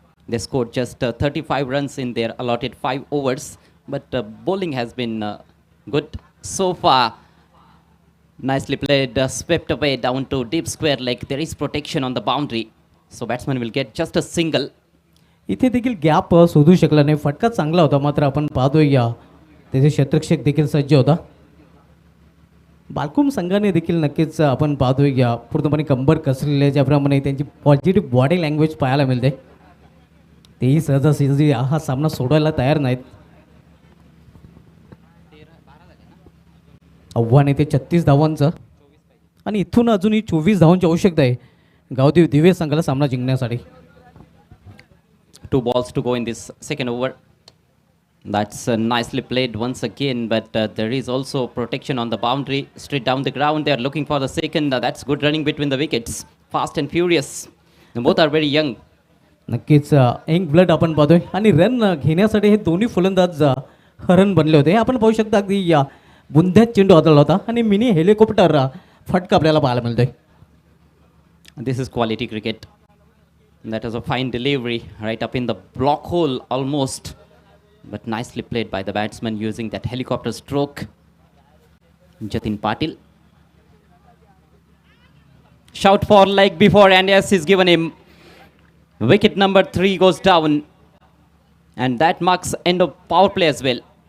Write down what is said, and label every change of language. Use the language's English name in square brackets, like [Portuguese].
[English] They scored just 35 runs in their allotted 5 overs, but bowling has been good so far. Nicely played, swept away down to deep square leg. There is protection on the boundary, so batsman will get just a single. [Marathi] इथे देखील gap शोधू शकला नाही. फटका चांगला होता, मात्र आपण पाहतोय या त्याचे क्षेत्ररक्षक देखील सज्ज होता. बालकुम संघाने देखील नक्कीच आपण पाहतोय या पूर्णपणे कंबर कसलेले, ज्याप्रमाणे त्यांची पॉझिटिव्ह बॉडी लँग्वेज पाहायला मिळते. तेही सहजासहजी हा सामना सोडायला तयार नाहीत. आव्हान येते 36 धावांचं आणि इथून अजूनही 24 धावांची आवश्यकता आहे गावदेव दिवे संघाला सामना जिंकण्यासाठी. [English] 2 balls to go in this second over. That's nicely played once again, but there is also protection on the boundary. Straight down the ground, they are looking for the second. That's good running between the wickets. Fast and furious. Both are very young. [Marathi] नक्कीच young blood आपण पाहतोय आणि run घेण्यासाठी हे दोन्ही फलंदाज हरण बनले होते. आपण पाहू शकता अगदी या बुंद्यात चेंडू हाताळला होता आणि मिनी हेलिकॉप्टर फटका आपल्याला पाहायला मिळतोय. [English] This is quality cricket. That was a fine delivery right up in the block hole almost, but nicely played by the batsman using that helicopter stroke. Jatin Patil. Shout for leg before, and yes, he's given him. Wicket number 3 goes down, and that marks end of power play as well.